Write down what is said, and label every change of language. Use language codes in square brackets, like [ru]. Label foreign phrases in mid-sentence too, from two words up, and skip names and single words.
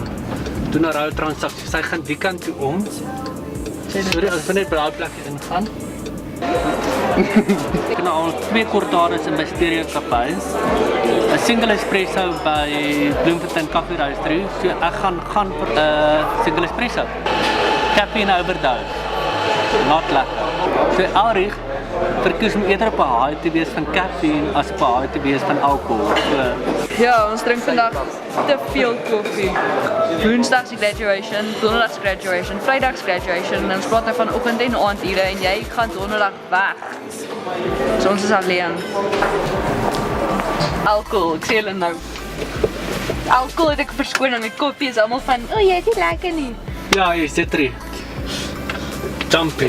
[af] Doen 'n rou transaksie. Sy gaan die kant toe om. Sorry, as ons net by daai plek ingaan. Ek het nou al 2 cortadas in by Stereo Café. 'n [en] single espresso [af] by Bloemfontein Coffee Roastery. So ek gaan vir 'n [en] single espresso. Caffeine overdose. Not lekker. [af] So Elrig verkies om eerder op 'n high te wees van caffeine as op 'n high te wees van alkohol. So Ja, ons drink vandag te veel koffie. Woensdags die graduation, donderdags graduation, vrydags graduation en ons praat nou van oggend en aandure en jy gaan donderdag weg. So ons is alleen. Alcohol, ek sê julle nou. Alcohol het ek verskoning, die koffie is almal van, "O, jy is nie lekker nie." ja, jy sit er. Jumpy.